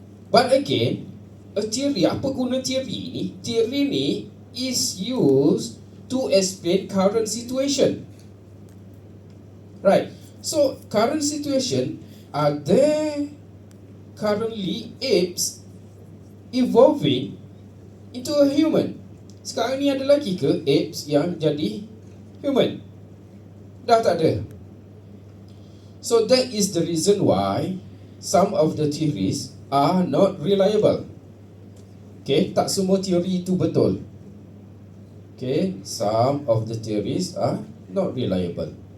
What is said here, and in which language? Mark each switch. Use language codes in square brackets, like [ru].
[en] But again, a theory, [ms] apa guna [en] theory [ms] ni? [en] Theory ni is used to explain current situation. Right. So current situation, are there currently apes evolving into a human? [ms] Sekarang ni ada lagi ke apes yang jadi human? Dah tak ada. [en] So that is the reason why some of the theories are not reliable. Okay, [ms] tak semua teori itu betul. [en] Okay, some of the theories are not reliable.